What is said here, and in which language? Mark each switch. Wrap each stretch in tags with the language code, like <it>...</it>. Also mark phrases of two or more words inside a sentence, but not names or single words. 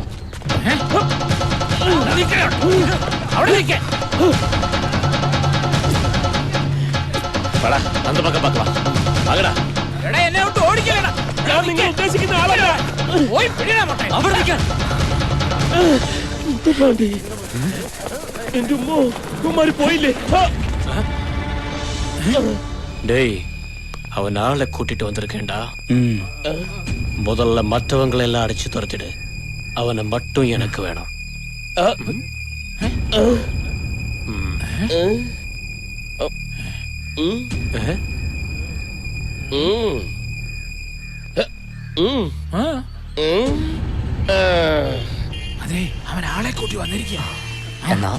<ml>അവിടെ നിൽക്കേ.</ml> <ta>அந்த பக்கம் பார்க்கலாம். வாங்கடா.</ta> <ml>എടാ എന്നെ വിട്ട് ഓടിക്കലടാ. ഞാൻ നിങ്ങൾ ഉദ്ദേശിക്കുന്ന ആളല്ല. പോയി പിടിടാ മൊട്ടേ. അവിടെ നിൽക്കാൻ. എന്റെ ഉമ്മോ, ഉമ്മാര് പോയില്ലേ?</ml> <ta>டேய், அவன் ஆளை கூட்டிட்டு வந்திருக்கேன்டா. முதல்ல மற்றவங்களை எல்லாம் அடிச்சு துரத்திடு. அவனை மட்டும் எனக்கு வேணும்.</ta> <ml>അതെ, അവൻ ആളെ കൂട്ടി വന്നിരിക്കുക.</ml>